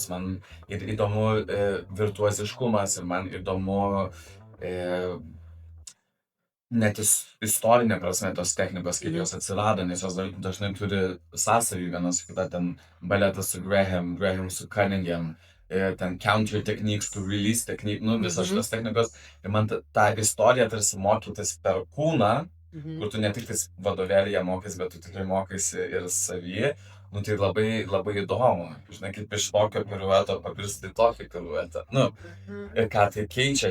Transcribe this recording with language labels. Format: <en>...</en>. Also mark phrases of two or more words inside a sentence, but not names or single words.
<lt>Man ir įdomu virtuoziškumas, ir man įdomu net istorinė prasme tos technikos, kaip jos atsirado, nes jos dažnai turi sąsajų vienas su kita, ten baletas su Graham su Cunningham, ten</lt> <en>counter techniques to release technique,</en> <lt>visas šitas technikos. Ir man tą istoriją tarsi mokytis per kūną, kur tu ne tik tais vadovėlyje mokais, bet tu tikrai mokaisi ir savy, nu tai labai, labai įdomu, žinai, kaip iš tokio pirueto pavirsti tokį piruetą, nu, ir ką tai keičia.</lt>